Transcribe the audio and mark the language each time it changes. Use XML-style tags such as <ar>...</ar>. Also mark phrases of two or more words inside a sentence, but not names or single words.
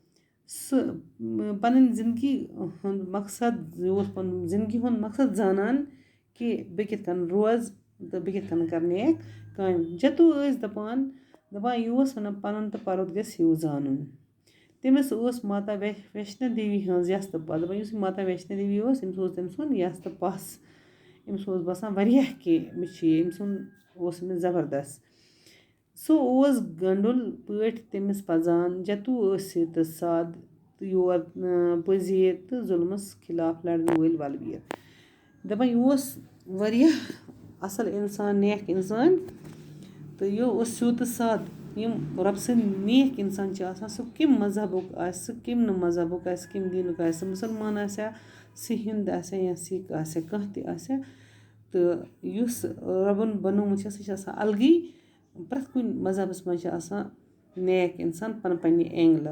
<ks>पन जिंदगी हुंद मकसद जिंदगी हुंद मकसद जानान कि बे कित कन रोज तो बे कित कन कर नेक काम। जतू दपान यह वनान पनुन तो परत गस हिव जानुन। तमिस माता वैष्णो देवी हंज यस तो पस दपान माता वैष्णो देवी अमिस तम सुन यस तो पस। अमिस बसान वारियाह कि अमिस जबरदस्त। सो गंडुल पट तमिस पजान। जतू सीध साद तो योर पजीर तो जुल्मस खिलाफ लड़न वल वलवीर। दपान यह वारियाह असल इंसान, नेक इंसान। तो यह स्यों तो साद यम रब सद नेक इंसान सह कम मजहबुक सह कम मजहबुक कम दीनुक सह मुसलमान आसा, सह हिंद आसा या सिख आसा, कह ति आसा। तो युस रबन बनोमुत सह अलगै। प्रथ कुन मजहबस मज नेक इंसान पन्ने एंगल।</ks>